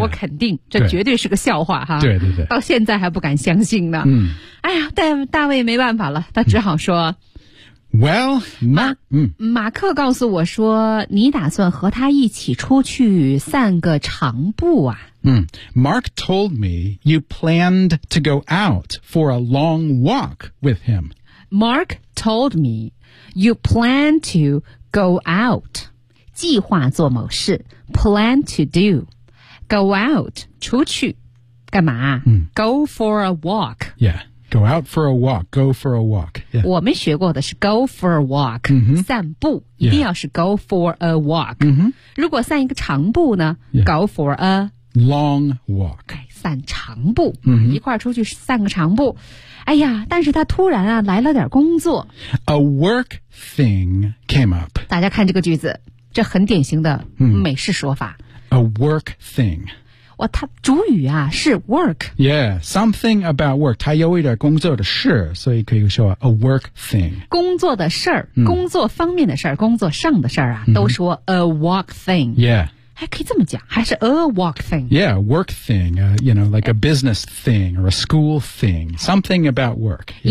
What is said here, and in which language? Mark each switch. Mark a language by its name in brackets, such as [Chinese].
[Chinese] 我肯定，这绝对是个笑话哈。对对对，到现在还不敢相信呢。嗯，哎呀，大卫没办法了，他只好说。嗯 [English] Well, [Chinese] 马克告诉我说，你打算和他一起出去散个长步啊。 [English] 嗯 ,Mark told me you planned to go out for a long walk with him. Mark told me you plan to go out. [Chinese] 计划做某事 , [English] plan to do. [Chinese] Go out, 出去干嘛、嗯、 [English] ?Go for a walk. Yeah. Go out for a walk, go for a walk.、Yeah. [Chinese] 我们学过的是 go for a walk,、 mm-hmm. 散步、 yeah. 一定要是 go for a walk.、 Mm-hmm. 如果散一个长步呢、 yeah. [English] go for a long walk. [Chinese] 散长步、 mm-hmm. 一块出去散个长步。哎呀但是他突然啊来了点工作。 [English] A work thing came up. [Chinese] 大家看这个句子这很典型的美式说法。 [English] A work thing. [Chinese] 哇他主语啊是 work [English] Yeah, something about work [Chinese] 他有一点工作的事所以可以说 [English] a work thing [Chinese] 工作的事儿、嗯、工作方面的事儿工作上的事儿啊、嗯、都说 a work thing Yeah 还可以这么讲还是 a work thing [English] Yeah, work thing、you know, like a business thing or a school thing Something about work、yeah.